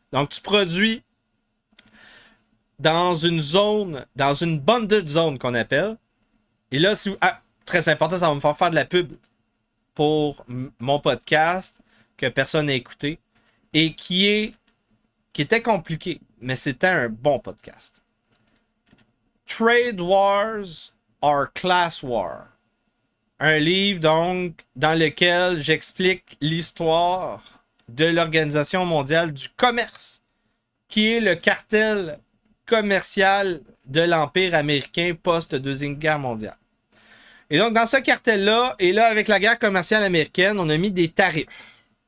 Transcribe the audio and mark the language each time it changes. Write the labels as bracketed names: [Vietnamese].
[French] Donc, tu produis dans une zone, dans une bonded zone qu'on appelle. Et là, très important, ça va me faire de la pub pour mon podcast que personne n'a écouté et qui était compliqué, mais c'était un bon podcast. [English] Trade Wars are Class War. [French] Un livre, donc, dans lequel j'explique l'histoire de l'Organisation mondiale du commerce, qui est le cartel commercial de l'Empire américain post-Deuxième Guerre mondiale. Et donc, dans ce cartel-là, et là, avec la guerre commerciale américaine, on a mis des tarifs.